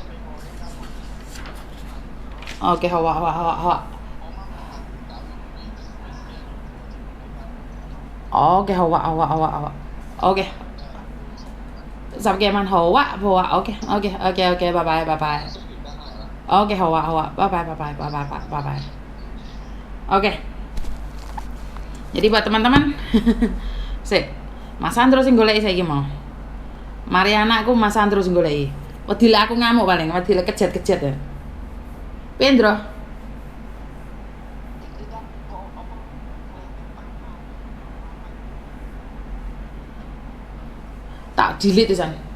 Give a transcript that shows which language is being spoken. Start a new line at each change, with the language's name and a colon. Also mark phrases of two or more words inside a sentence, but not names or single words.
Cantonese: 哦，幾好啊。哦，幾好啊。OK， 10幾萬好啊，OK，拜拜。OK， 好啊，拜拜。Oke.
Indonesian: Jadi buat teman-teman,
Javanese: sik, Mas Sandro sing goleki saiki mau. Mariana aku Mas Sandro sing goleki. Wedile aku ngamuk paling, wedile kejet-kejet ya. Pendro. Tak delete pisan.